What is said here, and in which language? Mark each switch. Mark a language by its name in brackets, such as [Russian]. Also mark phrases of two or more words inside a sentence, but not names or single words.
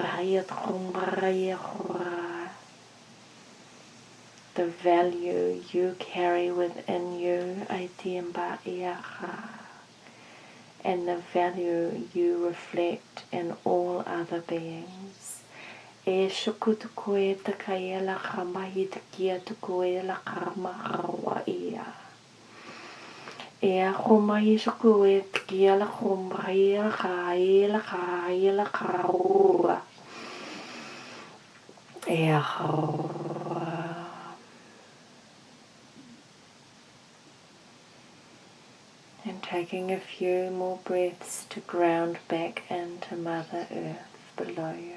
[English] The value you carry within you, and the value you reflect in all other beings. E shuku te koe te kai la kamahi te kia te koe la karamahawa ia. E a komahi shuku e te kia la komahi la kai la kai la karura. E a harura. And taking a few more breaths to ground back into Mother Earth below you.